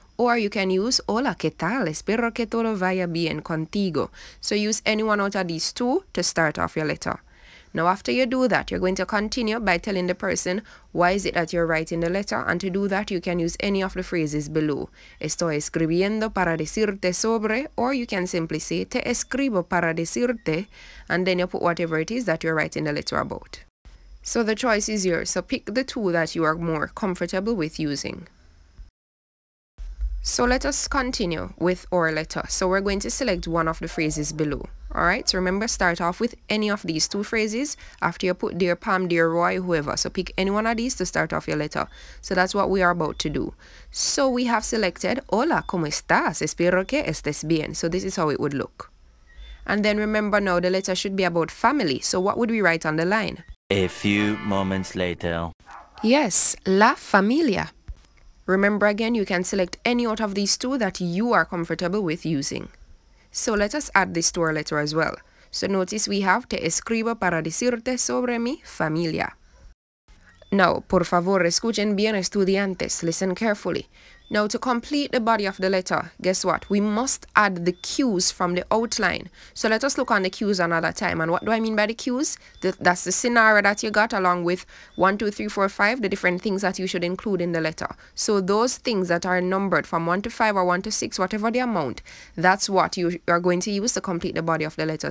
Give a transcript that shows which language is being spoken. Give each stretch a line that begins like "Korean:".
English: Or you can use
Spanish: Hola, ¿qué tal? Espero que todo vaya bien contigo.
English: So use any one out of these two to start off your letter. Now after you do that, you're going to continue by telling the person why is it that you're writing the letter, and to do that you can use any of the phrases below.
Spanish: Estoy escribiendo para decirte sobre,
English: or you can simply say
Spanish: te escribo para decirte,
English: and then you put whatever it is that you're writing the letter about. So the choice is yours, so pick the two that you are more comfortable with using. So let us continue with our letter. So we're going to select one of the phrases below. Alright, so remember, start off with any of these two phrases after you put dear Pam, dear Roy, whoever. So pick any one of these to start off your letter. So that's what we are about to do. So we have selected
Spanish: Hola, ¿cómo estás? Espero que estés bien.
English: So this is how it would look. And then remember now the letter should be about family. So what would we write on the line? A few moments later.
Spanish: Yes, la familia.
English: Remember again, you can select any out of these two that you are comfortable with using. So let us add this to our letter as well. So notice we have
Spanish: te escribo para decirte sobre mi familia. Now, por favor, escuchen bien, estudiantes.
English: Listen carefully. Now, to complete the body of the letter, guess what? We must add the cues from the outline. So let us look on the cues another time. And what do I mean by the cues? That's the scenario that you got, along with 1, 2, 3, 4, 5, the different things that you should include in the letter. So those things that are numbered from 1 to 5 or 1 to 6, whatever the amount, that's what you are going to use to complete the body of the letter.